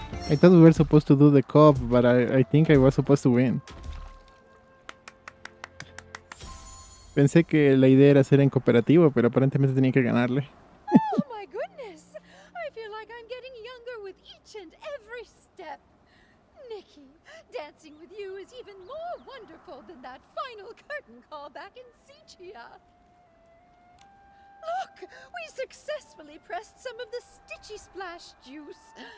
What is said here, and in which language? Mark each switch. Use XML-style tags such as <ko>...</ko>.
<en>I thought we were supposed to do the co-op, but I think I was supposed to win.</en> <es>Pensé que la idea era hacer en cooperativo, pero aparentemente tenía que ganarle.</es> <en>Oh my goodness! I feel like I'm getting younger with each and every step. Nikki, dancing with you is even more wonderful than that final curtain call back in Sichia. Look, we successfully pressed some of the Stitchy Splash juice.</en>